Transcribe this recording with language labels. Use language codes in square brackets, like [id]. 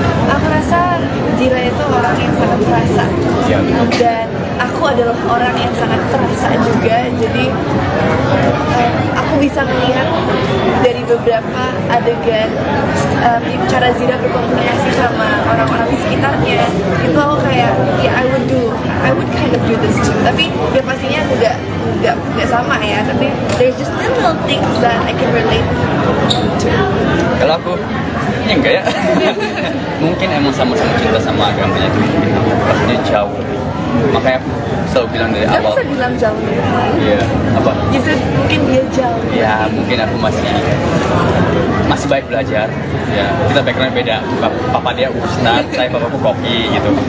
[id] Aku rasa Zira itu orang yang sangat perasa dan aku adalah orang yang sangat perasa juga. Jadi aku bisa melihat dari beberapa adegan cara Zira berkomunikasi sama orang-orang di sekitarnya. Itu aku kayak ya [en] I would kind of do this too. [id] Tapi ya pastinya nggak sama ya. Tapi [en] there's just little things that I can relate to. [id] Kalau aku ya enggak ya. Mungkin emang sama-sama cinta sama agamanya itu pastinya jauh lebih. Makanya aku selalu bilang dari awal. Gak bisa bilang jauh. Iya, apa? Justru mungkin dia jauh. Ya mungkin aku masih baik belajar. Ya kita background beda. Papa dia ustad, saya papaku koki gitu.